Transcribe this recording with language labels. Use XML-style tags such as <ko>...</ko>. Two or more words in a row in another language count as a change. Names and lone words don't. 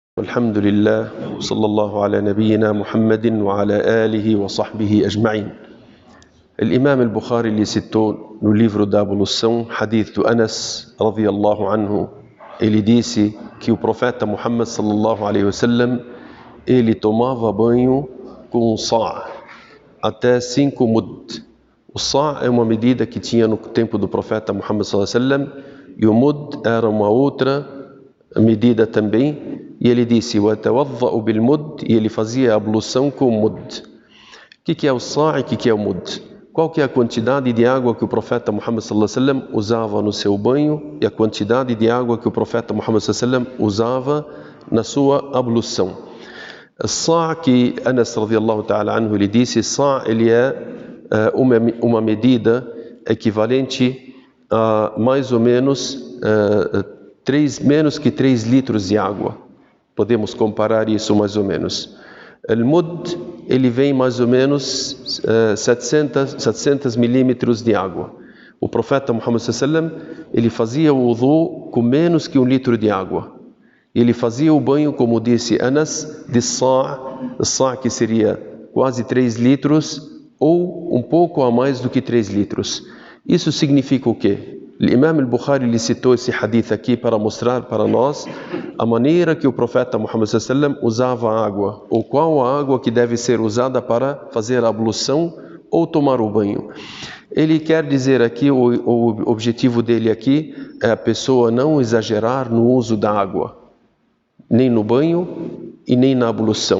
<ar>الحمد لله صلى الله على نبينا محمد وعلى آله وصحبه أجمعين. الإمام البخاري</ar> <pt>ele citou no livro da ablução, hadith do Anas</pt> <ar>رضي الله عنه.</ar> <pt>Ele disse que o profeta Muhammad</pt> <ar>صلى الله عليه وسلم</ar> <pt>ele tomava banho com um sa', até 5 mud. O sa' é uma medida que tinha no tempo do profeta Muhammad</pt> <ar>صلى الله عليه وسلم,</ar> <pt>e o mud era uma outra medida também. E ele disse,</pt> <ar>وَتَوَضَّأُ بِالْمُدْ,</ar> <pt>e ele fazia a ablução com o mud. O que é o sa' e o que é o mud? Qual que é a quantidade de água que o profeta Muhammad</pt> <ar>صلى الله عليه وسلم</ar> <pt>usava no seu banho e a quantidade de água que o profeta Muhammad</pt> <ar>صلى الله عليه وسلم</ar> <pt>usava na sua ablução? O sa' que Anas</pt> <ar>رضي الله تعالى عنه</ar> <pt>ele disse, sa' ele é uma medida equivalente a mais ou menos menos que 3 litros de água. Podemos comparar isso mais ou menos. O mud, ele vem mais ou menos 700 milímetros de água. O profeta Muhammad</pt> <ar>صلى الله عليه وسلم,</ar> <pt>ele fazia o wudu com menos que 1 litro de água. Ele fazia o banho, como disse Anas, de sa' que seria quase 3 litros ou um pouco a mais do que 3 litros. Isso significa o quê? O Imam al-Bukhari ele citou esse hadith aqui para mostrar para nós a maneira que o profeta Muhammad</pt> <ar>صلى الله عليه وسلم</ar> <pt>usava a água, ou qual a água que deve ser usada para fazer a ablução ou tomar o banho. Ele quer dizer aqui, o objetivo dele aqui é a pessoa não exagerar no uso da água, nem no banho e nem na ablução.</pt>